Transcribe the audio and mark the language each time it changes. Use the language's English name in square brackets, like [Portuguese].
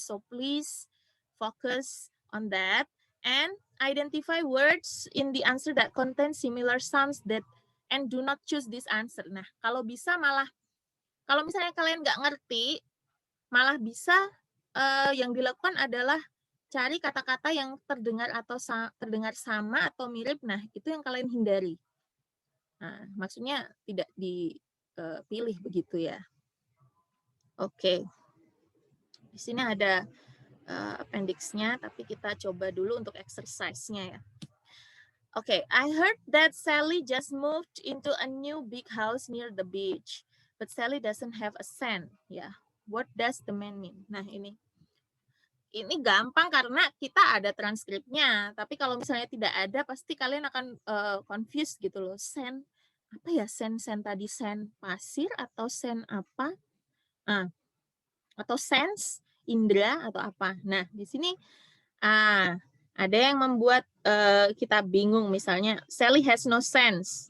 [English] So please focus on that and identify words in the answer that contain similar sounds that and do not choose this answer. [Indonesian] Nah, kalau bisa malah kalau misalnya kalian nggak ngerti, malah bisa yang dilakukan adalah cari kata-kata yang terdengar atau terdengar sama atau mirip. Nah, itu yang kalian hindari. Nah, maksudnya tidak dipilih begitu ya. Oke. Di sini ada appendix-nya, tapi kita coba dulu untuk exercise-nya ya. [English] Okay, I heard that Sally just moved into a new big house near the beach, but Sally doesn't have a cent. Ya, what does the man mean? [Indonesian] Nah, ini gampang karena kita ada transkripnya. Tapi kalau misalnya tidak ada, pasti kalian akan confused gitu loh. Sen apa ya? Sen tadi sen pasir atau sen apa? Atau sense indera atau apa? Nah, di sini ada yang membuat kita bingung, misalnya [English] Sally has no sense.